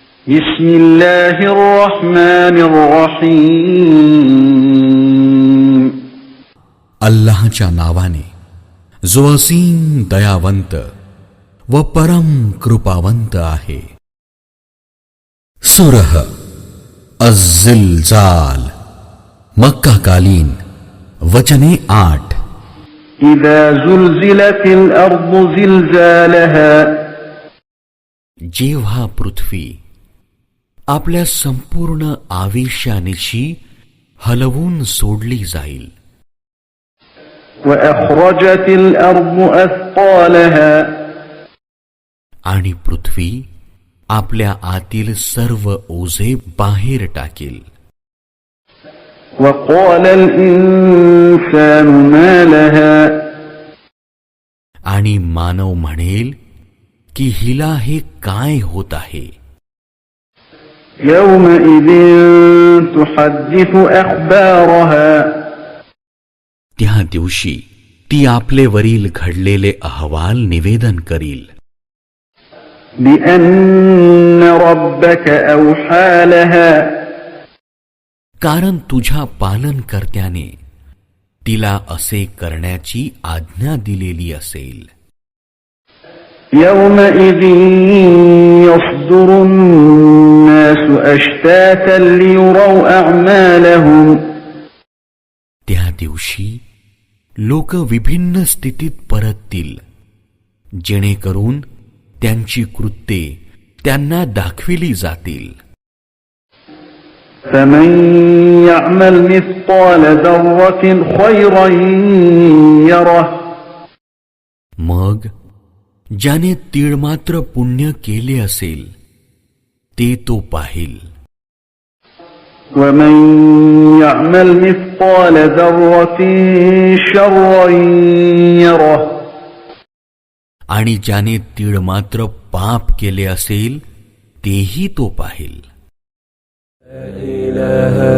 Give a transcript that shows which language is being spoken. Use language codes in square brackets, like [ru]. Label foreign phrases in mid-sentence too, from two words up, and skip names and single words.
[ar] بسم الله الرحمن الرحيم [mr] अल्लाहच्या नावाने जो असीम दयावंत व परम कृपावंत आहे. सूरह अज़्ज़िलज़ाल मक्का कालीन वचने 8. [ar] إذا زلزلت الأرض زلزالها [mr] जेव्हा पृथ्वी आपल्या संपूर्ण आवेशानिशी हलवून सोडली जाईल. [ar] وأخرجت الأرض أثقالها [mr] आणि पृथ्वी आपल्या आतील सर्व ओझे बाहेर टाकेल. [ar] وقال الإنسان ما لها [mr] आणि मानव म्हणेल की हिला हे काय होत आहे. [ar] يومئذ تحدث أخبارها [mr] त्या दिवशी ती आपलेवरील घडलेले अहवाल निवेदन करील. [ar] بأن ربك أوحى لها [mr] कारण तुझ्या पालनकर्त्याने तिला असे करण्याची आज्ञा दिलेली असेल. [ar] يومئذ يصدر الناس أشتاتا ليروا أعمالهم [mr] त्या दिवशी लोक विभिन्न स्थितीत परततील जेणेकरून त्यांची कृत्ये त्यांना दाखविली जातील. [ar] فمن يعمل مثقال ذرة خيرا يره [mr] मग ज्याने तीळमात्र पुण्य केले असेल ते तो पाहिल. [ar] ومن يعمل مثقال ذرة شرا يره [mr] आणि ज्याने तीळमात्र पाप केले असेल तेही तो पाहिल. [ar] لا